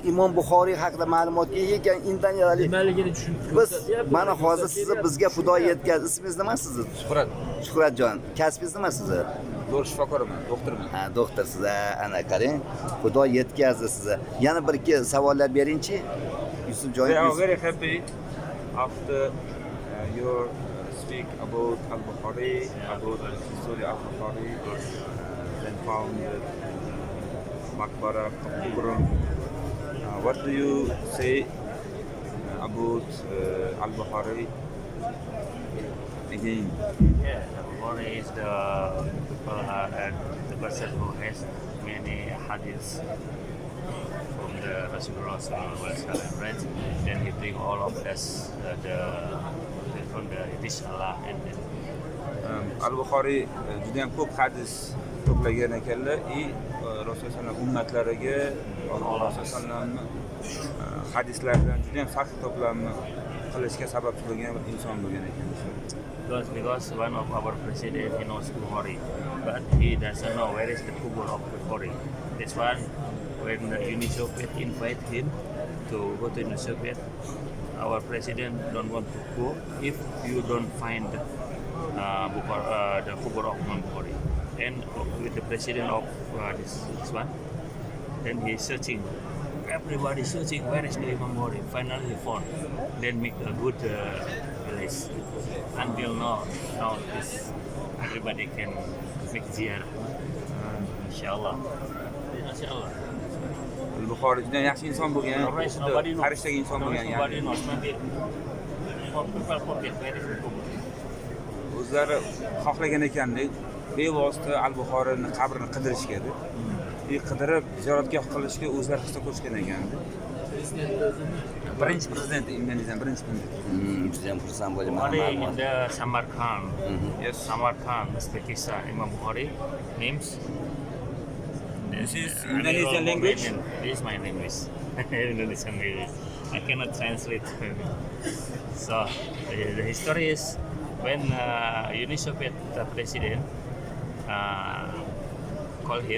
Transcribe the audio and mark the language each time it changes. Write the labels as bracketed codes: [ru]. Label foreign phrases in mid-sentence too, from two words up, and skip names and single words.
[uz] Imom Buxoriy haqida ma'lumotga ega ekan indoneziyalik. Nimaligini tushunib Biz mana hozir sizni bizga Xudo yetkazdi. Ismingiz nima sizni? Shuhratjon. Kasbingiz nima sizni? Zo'r shifokorman, doktorman. Ha, doktorsiz, ana qarang. Xudo yetkazdi sizni. Yana bir ikki savollar beringchi. Yusufjon. [en] We are very happy after your speak about al-Bukhari, about the history of al-Bukhari, then founded Maqbara Kubra. What do you say about al-Bukhari again? Yeah, Bukhari is the person who has many hadiths from the [ar] رسول الله صلى الله عليه وسلم, [en] right? Then he bring all of us from the hadith Allah and then [uz] al-Buxoriy juda ham ko'p hadis to'plagan ekanlar. Rasululloh sallallohu ummatlariga Alloh sallallohu hadislaridan juda ham sahih to'plamni qilishga sababchi bo'lgan bir inson bo'lgan ekan. [en] Because one of our president he knows Bukhari, but he doesn't know where is the kubur of Bukhari. This one, when the Uni Soviet invite him to go to Uni Soviet, our president don't want to go if you don't find the kubur of Imam Bukhari. And with the president of this one, then he's searching. Everybody searching where is the Imam Bukhari. Finally he found. Then make a good list. Until now this everybody can make ziyarah. Inshallah. [uz] Al-Buxoriy juda yaxshi inson bo'lgan, farishtadagi inson bo'lgan. O'zlari xohlagan ekanda bevosita al-Buxoriyning qabrini qidirishgadi. qidirib ziyoratgoh qilishga o'zlari hissa qo'shgan ekan. Birinchi prezident Indoneziyani birinchi prezident. Juda ham xursand bo'laman. [en] Bukhari in [uz] ma'lumot. [en] the Samarkand. Yes. Samarkand, Uzbekistan. Imam Bukhari names. This is Indonesian language. This is my language. Indonesian language. I cannot translate. So the history is when Uni Soviet president call him.